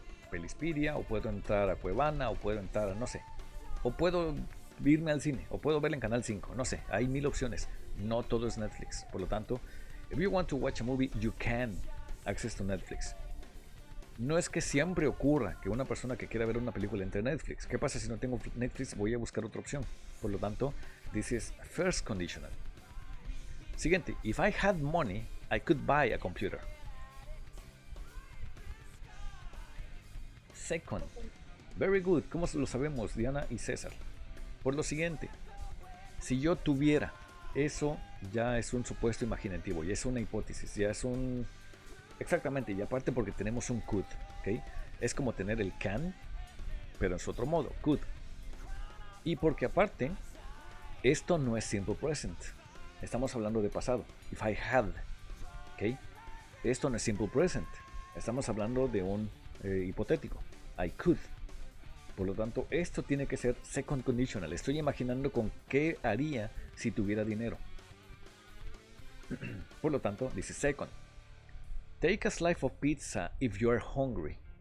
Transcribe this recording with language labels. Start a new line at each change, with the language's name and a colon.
Spanish: Pelispedia, o puedo entrar a Cuevana, o puedo entrar a no sé, o puedo irme al cine, o puedo verla en Canal 5, no sé, hay 1000 opciones. No todo es Netflix. Por lo tanto,
English: if you want to watch a movie, you can access to Netflix.
Spanish: No es que siempre ocurra que una persona que quiera ver una película entre Netflix. ¿Qué pasa si no tengo Netflix? Voy a buscar otra opción. Por lo tanto,
English: this is first conditional.
Spanish: Siguiente,
English: if I had money, I could buy a computer. Second, very good.
Spanish: ¿Cómo lo sabemos, Diana y César? Por lo siguiente, si yo tuviera, eso ya es un supuesto imaginativo, ya es una hipótesis, ya es un... Exactamente, y aparte porque tenemos un could, ¿ok? Es como tener el can, pero en su otro modo, could. Y porque aparte, esto no es simple present. Estamos hablando de pasado.
English: If I had,
Spanish: ¿ok? Esto no es simple present. Estamos hablando de un hipotético.
English: I could.
Spanish: Por lo tanto, esto tiene que ser second conditional. Estoy imaginando con qué haría si tuviera dinero. Por lo tanto, dice second.
English: Take a slice of pizza if you are hungry.